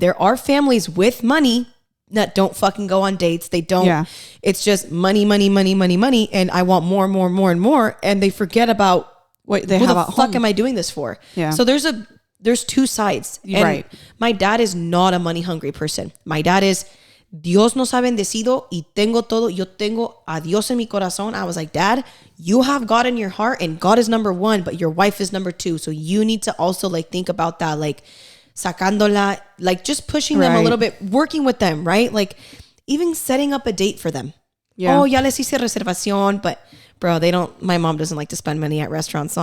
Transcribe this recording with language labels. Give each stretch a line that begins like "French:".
English: There are families with money that don't fucking go on dates. They don't. Yeah. It's just money. And I want more. And they forget about what they have at home. What the fuck am I doing this for? Yeah. So there's two sides. And my dad is not a money hungry person. My dad is,
Spanish: Dios nos ha bendecido y tengo todo. Yo tengo a Dios en mi corazón.
English: I was like, Dad, you have God in your heart, and God is number one, but your wife is number two. So you need to also like think about that, like
Spanish: sacándola,
English: like just pushing them a little bit, working with them, right? Like even setting up a date for them. Yeah. Oh,
Spanish: ya les hice reservación,
English: but bro, my mom doesn't like to spend money at restaurants.